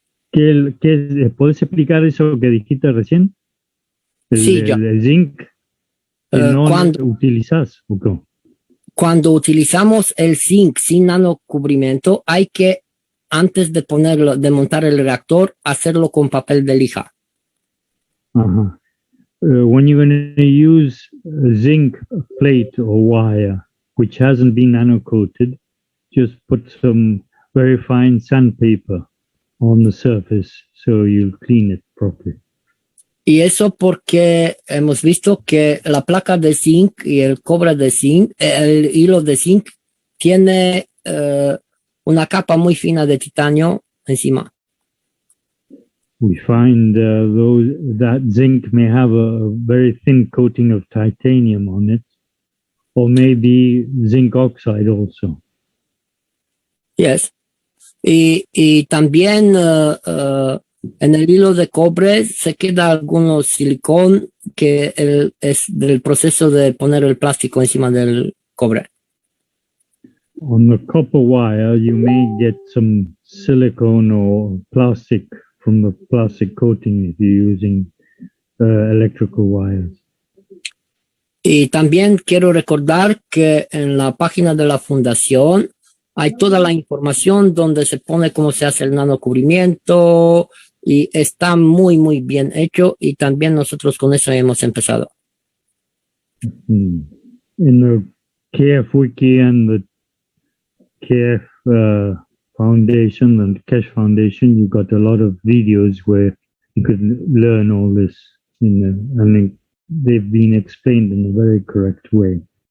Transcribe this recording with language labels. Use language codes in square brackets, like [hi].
[es] ¿Puedes explicar eso que dijiste recién? Sí, el zinc que no utilizas. Okay. Cuando utilizamos el zinc sin nanocubrimiento, hay que, antes de montar el reactor, hacerlo con papel de lija. Uh-huh. [en] When you're going to use a zinc plate or wire which hasn't been nano-coated, just put some very fine sandpaper on the surface so you'll clean it properly. [es] Y eso porque hemos visto que la placa de zinc y el cobre de zinc, el hilo de zinc, tiene una capa muy fina de titanio encima. [en] We find that zinc may have a very thin coating of titanium on it, or maybe zinc oxide also. Yes. [es] Y también en el hilo de cobre se queda algunos silicón que es del proceso de poner el plástico encima del cobre. [en] On the copper wire, you may get some silicone or plastic from the plastic coating if you're using electrical wires. [es] Y también quiero recordar que en la página de la fundación hay toda la información donde se pone cómo se hace el nanocubrimiento y está muy, muy bien hecho y también nosotros con eso hemos empezado. [en] In the KF Wiki and the KF Foundation and Kesh Foundation, you got a lot of videos where you could learn all this, and they've been explained in a very correct way.